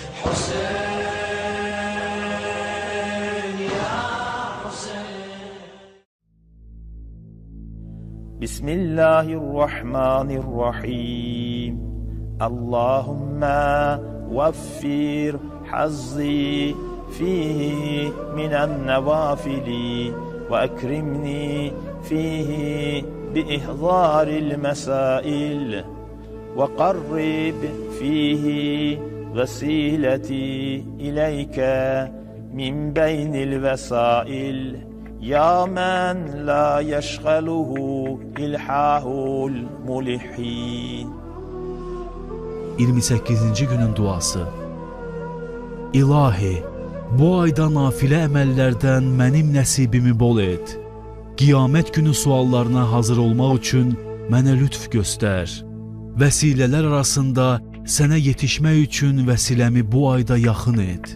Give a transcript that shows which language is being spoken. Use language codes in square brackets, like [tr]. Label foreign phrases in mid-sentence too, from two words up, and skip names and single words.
[ar] بسم الله الرحمن الرحيم اللهم وفر حظي فيه من النوافل وأكرمني فيه بإحضار المسائل وقرب فيه وسيلتي إليك من بين الوسائل يا من لا يشغله إلحاح الملحين. [az] 28-ci günün duası. İlahi, bu ayda nafilə əməllərdən mənim nəsibimi bol et. Qiyamət günü suallarına hazır olmaq üçün mənə lütf göstər. Vəsilələr arasında sənə yetişmək üçün vəsiləmi bu ayda yaxın et.